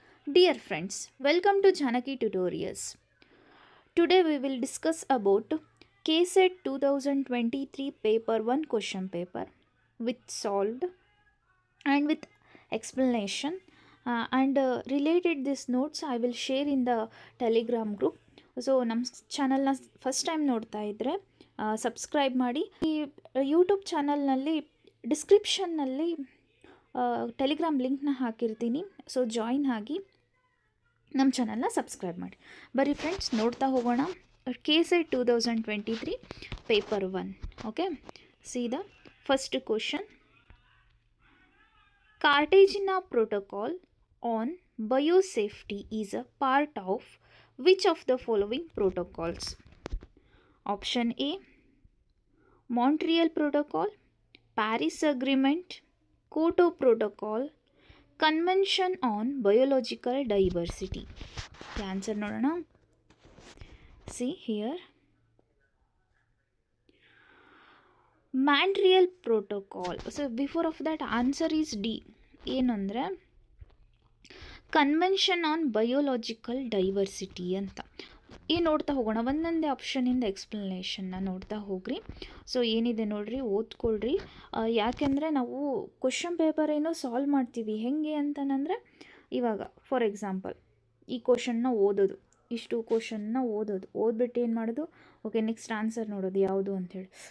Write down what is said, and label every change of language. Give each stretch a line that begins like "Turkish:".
English: Dear friends, welcome to Janaki Tutorials. Today we will discuss about KSET 2023 paper 1 question paper with solved and with explanation and related these notes I will share in the Telegram group.
Kannada: So ನಮ್ಮ ಚಾನಲ್ನ first time ನೋಡ್ತಾ ಇದ್ದರೆ subscribe ಮಾಡಿ. ಈ YouTube ಚಾನಲ್ನಲ್ಲಿ ಡಿಸ್ಕ್ರಿಪ್ಷನ್ನಲ್ಲಿ Telegram ಲಿಂಕ್ನ ಹಾಕಿರ್ತೀನಿ. So join ಆಗಿ ನಮ್ಮ ಚಾನಲ್ನ ಸಬ್ಸ್ಕ್ರೈಬ್ ಮಾಡಿ. ಬರೀ ಫ್ರೆಂಡ್ಸ್ ನೋಡ್ತಾ ಹೋಗೋಣ. KSET 2023 paper 1.
English: Okay, see the first question. Cartagena Protocol on Biosafety is a part of which of the following protocols? Option A, Montreal Protocol, Paris Agreement, Kyoto Protocol, Convention on Biological Diversity. The answer
Kannada: ನೋಡೋಣ.
English: See here. Montreal Protocol. So before of that answer is D.
Kannada: ಏನಂದರೆ convention on biological diversity ಅಂತ. ನೋಡ್ತಾ ಹೋಗೋಣ, ಒಂದೊಂದೇ ಆಪ್ಷನಿಂದ ಎಕ್ಸ್ಪ್ಲನೇಷನ್ನ ನೋಡ್ತಾ ಹೋಗ್ರಿ. So ಏನಿದೆ ನೋಡ್ರಿ, ಓದ್ಕೊಳ್ರಿ. ಯಾಕೆಂದರೆ ನಾವು ಕ್ವಶನ್ ಪೇಪರ್ ಏನೋ ಸಾಲ್ವ್ ಮಾಡ್ತೀವಿ ಹೆಂಗೆ ಅಂತಂದರೆ, ಇವಾಗ ಫಾರ್ ಎಕ್ಸಾಂಪಲ್ ಈ ಕ್ವಶನ್ನ ಓದೋದು, ಇಷ್ಟು ಕ್ವಶನ್ನ ಓದ್ಬಿಟ್ಟು ಏನು ಮಾಡೋದು, ಓಕೆ ನೆಕ್ಸ್ಟ್ ಆನ್ಸರ್ ನೋಡೋದು ಯಾವುದು ಅಂಥೇಳಿ.